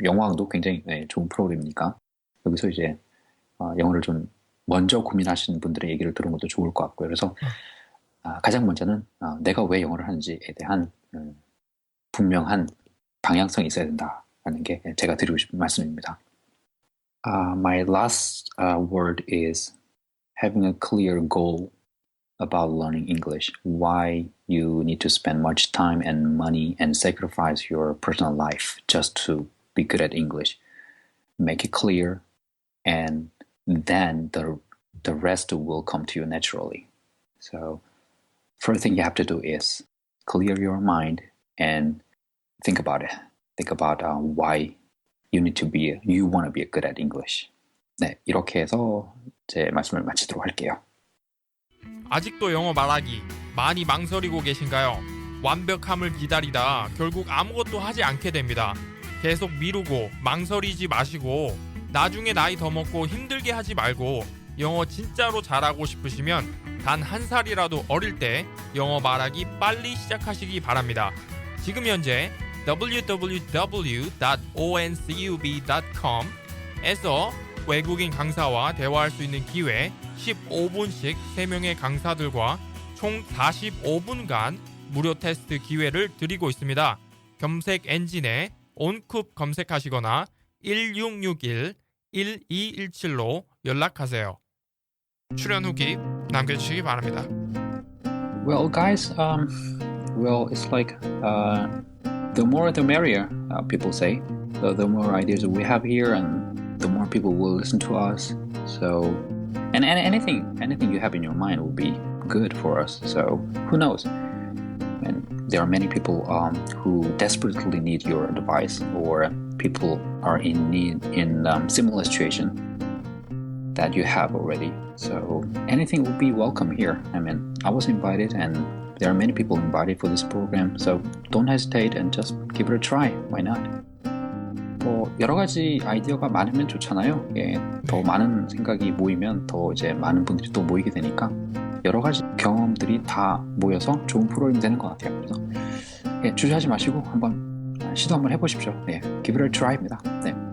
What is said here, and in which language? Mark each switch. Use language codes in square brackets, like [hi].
[ko] 영어왕도 굉장히 좋은 프로그램이니까 여기서 이제 영어를 좀 먼저 고민하시는 분들의 얘기를 들은 것도 좋을 것 같고요. 그래서 가장 먼저는 내가 왜 영어를 하는지에 대한 분명한 방향성이 있어야 된다라는 게 제가 드리고 싶은 말씀입니다. [en] My last word is having a clear goal about learning English. Why you need to spend much time and money and sacrifice your personal life just to be good at English. Make it clear, and then the rest will come to you naturally. So, first thing you have to do is clear your mind and think about it. Think about why you want to be good at English. [ko] 네, 이렇게 해서 제 말씀을 마치도록 할게요. 아직도 영어 말하기 많이 망설이고 계신가요? 완벽함을 기다리다 결국 아무것도 하지 않게 됩니다. 계속 미루고 망설이지 마시고 나중에 나이 더 먹고 힘들게 하지 말고 영어 진짜로 잘하고 싶으시면 단 한 살이라도 어릴 때 영어 말하기 빨리 시작하시기 바랍니다. 지금 현재 www.oncub.com에서 외국인 강사와 대화할 수 있는 기회 15분씩 3명의 강사들과 총 45분간 무료 테스트 기회를 드리고 있습니다. 검색 엔진에 온쿱 검색하시거나 1661-1217로 연락하세요. 출연 후기 남겨주시기 바랍니다. [en] Well, guys, well, it's like the more the merrier, people say. So the more ideas we have here, and the more people will listen to us. So, and anything you have in your mind will be good for us. So who knows? And there are many people who desperately need your advice, or people are in need in similar situation that you have already. So anything will be welcome here. I mean, I was invited, and there are many people invited for this program. So don't hesitate and just give it a try. Why not? [ko] 여러 가지 아이디어가 많으면 좋잖아요. 예, 더 많은 생각이 모이면 더 이제 많은 분들이 또 모이게 되니까 여러 가지 경험들이 다 모여서 좋은 프로그램이 되는 것 같아요. 그래서 주저하지 마시고 한번 시도 한번 해보십시오. 네, [en] give it a try [ko] 입니다. 네.